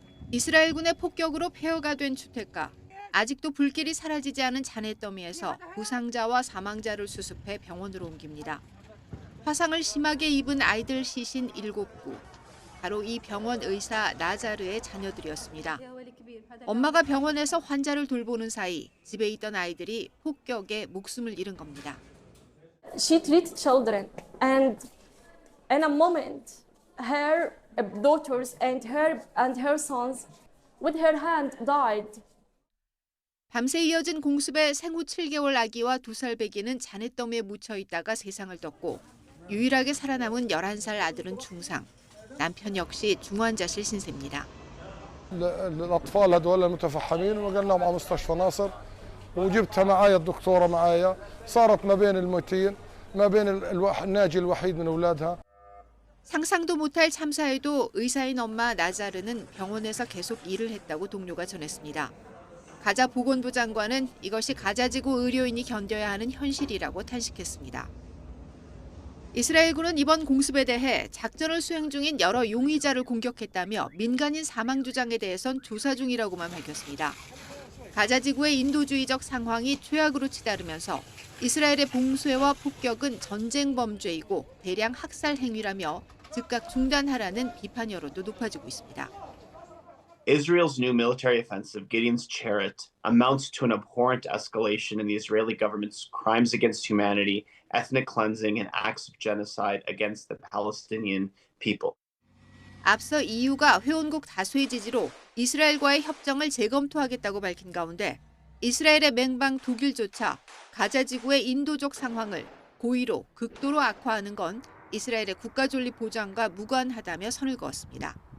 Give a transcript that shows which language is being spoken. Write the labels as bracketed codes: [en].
[ko] 이스라엘군의 폭격으로 폐허가 된 주택가. 아직도 불길이 사라지지 않은 잔해 더미에서 부상자와 사망자를 수습해 병원으로 옮깁니다. 화상을 심하게 입은 아이들 시신 7구. 바로 이 병원 의사 나자르의 자녀들이었습니다. 엄마가 병원에서 환자를 돌보는 사이 집에 있던 아이들이 폭격에 목숨을 잃은 겁니다. [en] She treated children and in a moment her daughters and her sons with her hand died. [ko] 밤새 이어진 공습에 생후 7개월 아기와 2살 배기는 잔해더미에 묻혀 있다가 세상을 떴고 유일하게 살아남은 11살 아들은 중상. 남편 역시 중환자실 신세입니다. [ar] الأطفال هذول المتفحمين ونقلناهم على مستشفى ناصر وجبتها معايا الدكتورة معايا صارت ما بين الموتين ما بين الناجي الوحيد من أولادها. [ko] 상상도 못할 참사에도 의사인 엄마 나자르는 병원에서 계속 일을 했다고 동료가 전했습니다. 가자 보건부 장관은 이것이 가자지구 의료인이 견뎌야 하는 현실이라고 탄식했습니다. 이스라엘군은 이번 공습에 대해 작전을 수행 중인 여러 용의자를 공격했다며 민간인 사망 주장에 대해선 조사 중이라고만 밝혔습니다. 가자지구의 인도주의적 상황이 최악으로 치달으면서 이스라엘의 봉쇄와 폭격은 전쟁 범죄이고 대량 학살 행위라며 즉각 중단하라는 비판 여론도 높아지고 있습니다. [en] Israel's new military offensive, Gideon's Chariot, amounts to an abhorrent escalation in the Israeli government's crimes against humanity, ethnic cleansing, and acts of genocide against the Palestinian people. [ko] 앞서 EU가 회원국 다수의 지지로 이스라엘과의 협정을 재검토하겠다고 밝힌 가운데 이스라엘의 맹방 독일조차 가자 지구의 인도적 상황을 고의로 극도로 악화하는 건 이스라엘의 국가존립 보장과 무관하다며 선을 그었습니다.